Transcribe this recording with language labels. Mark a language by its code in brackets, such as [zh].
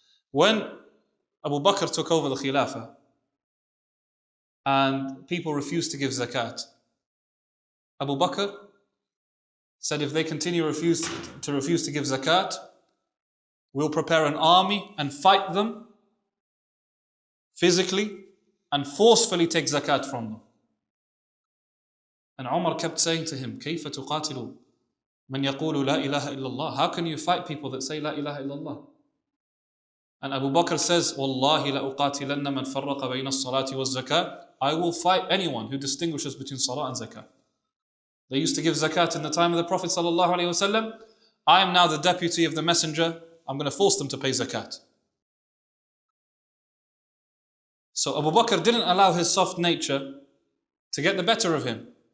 [en] When Abu Bakr took over the Khilafah and people refused to give zakat, Abu Bakr said if they continue to refuse to give zakat, we'll prepare an army and fight them physically and forcefully take zakat from them. And Umar kept saying to him, [ar] كيف تقاتل من يقول لا إله إلا الله? [en] How can you fight people that say [ar] لا إله إلا الله? [en] And Abu Bakr says, [ar] والله لأقاتلن من فرق بين الصلاة والزكاة. [en] I will fight anyone who distinguishes between salah and zakah. They used to give zakat in the time of the Prophet ﷺ. I am now the deputy of the Messenger. I'm going to force them to pay zakat. So Abu Bakr didn't allow his soft nature to get the better of him.